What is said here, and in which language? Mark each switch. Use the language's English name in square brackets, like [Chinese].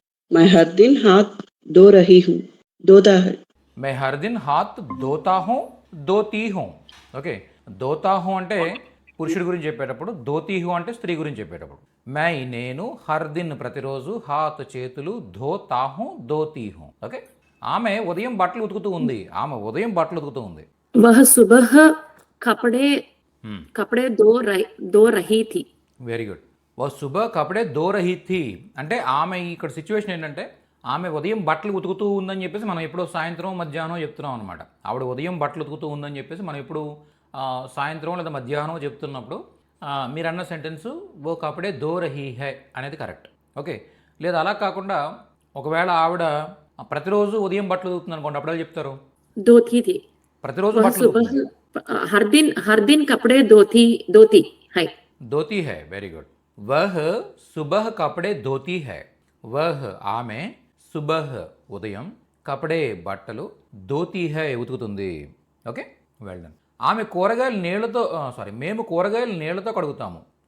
[Hindi] मैं हर दिन हाथ धो रही हूँ, धोता है. मैं हर दिन हाथ धोता हूँ ధోతీ హూँ. [Telugu] ఓకే, ధోతా హూ అంటే పురుషుడి గురించి చెప్పేటప్పుడు, ధోతీ హూ అంటే స్త్రీ గురించి చెప్పేటప్పుడు. [Hindi] నేను హర్ దిన్ ప్రతిరోజు, హాత్ చేతులు, ధోతా హూ ధోతీ హూ. [Telugu] ఓకే, ఆమె ఉదయం బట్టలు ఉతుకుతూ ఉంది. [Hindi] वह सुबह कपड़े कपड़े धो रही थी. [English] Very good. [Hindi] ఓ సుబహ కపడే దో రహీ థీ [Telugu] అంటే ఆమె ఇక్కడ సిచ్యువేషన్ ఏంటంటే ఆమె ఉదయం బట్టలు ఉతుకుతూ ఉందని చెప్పేసి మనం ఎప్పుడో సాయంత్రం మధ్యాహ్నం చెప్తున్నాం అనమాట. ఆవిడ ఉదయం బట్టలు ఉతుకుతూ ఉందని చెప్పేసి మనం ఎప్పుడు సాయంత్రం లేదా మధ్యాహ్నం చెప్తున్నప్పుడు మీరు అన్న సెంటెన్స్ [Hindi] ఓ కపడే దో రహీ హై [Telugu] అనేది కరెక్ట్. ఓకే, లేదా అలా కాకుండా ఒకవేళ ఆవిడ ప్రతిరోజు ఉదయం బట్టలు ఉతుకుతుంది అనుకోండి, అప్పుడు చెప్తారు [Hindi] धोती थी. [Telugu] ప్రతిరోజు [Hindi] वह [Telugu] బట్టలు [Hindi] सुबह हर दिन कपड़े धोती है. Dhoti high. [English] Very good. [Hindi] వహ్ సుబహ్ కపడే dhoti high. [Telugu] వహ్ ఆమె, సుబహ్ ఉదయం, కపడే బట్టలు, dhoti high ఉతుకుతుంది. Okay, well done. ఆమె కూరగాయలు నీళ్లతో మేము కూరగాయలు నీళ్లతో కడుగుతాము.